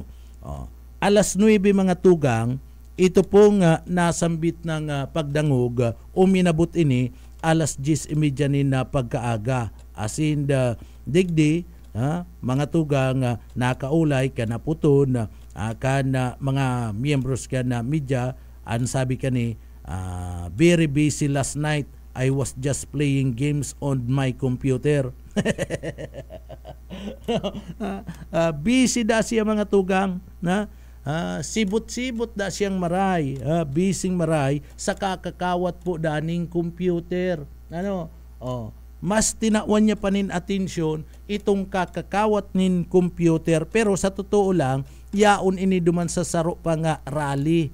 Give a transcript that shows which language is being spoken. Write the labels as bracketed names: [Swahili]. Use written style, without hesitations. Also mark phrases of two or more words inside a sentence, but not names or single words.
[Bikol] Alas 9 mga tugang ito pong nasambit ng pagdangog uminabot ini alas 10:30 na pagkaaga asin digdi mga tugang nakaulay kanaputon kana mga miyembros kana media ang sabi kani [English] very busy last night, I was just playing games on my computer. [Bikol] Busy da siya mga tugang sibot-sibot da siyang maray busy maray sa kakakawat po daning computer mas tinawan niya pa nin atensyon itong kakakawat nin computer pero [Filipino] sa totoo lang [Bikol] yaon ini duman sa saro pa nga rally.